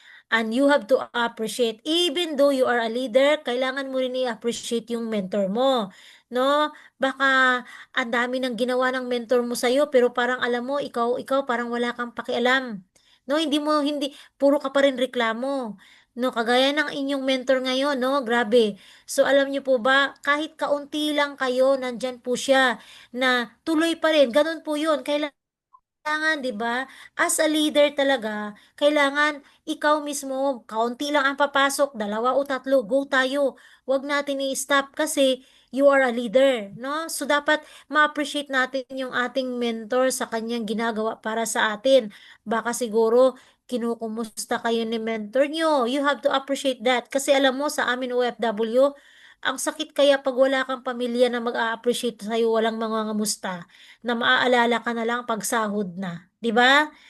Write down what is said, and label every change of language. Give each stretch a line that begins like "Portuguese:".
English: And you have to appreciate, even though you are a leader,
Filipino: kailangan mo rin i-appreciate yung mentor mo. No? Baka ang dami ng ginawa ng mentor mo sa'yo, pero parang alam mo, ikaw parang wala kang pakialam. No, hindi, puro ka pa rin reklamo. No, kagaya ng inyong mentor ngayon, no, grabe. So, alam niyo po ba, kahit kaunti lang kayo, nandyan po siya, na tuloy pa rin. Ganun po yun. Kailangan, 'di ba?
English: As a leader
Filipino: talaga, kailangan ikaw mismo, kaunti lang ang papasok, dalawa o tatlo, go tayo. Huwag natin i-stop kasi
English: you are a leader,
Filipino: no? So dapat ma-appreciate natin yung ating mentor sa kanyang ginagawa para sa atin. Baka siguro kinukumusta kayo ni mentor nyo.
English: You have to appreciate that.
Filipino: Kasi alam mo, sa amin OFW, ang sakit kaya pag wala kang pamilya na mag-a-appreciate sa'yo, walang mga ngamusta na maaalala ka na lang pag sahod na, 'di ba?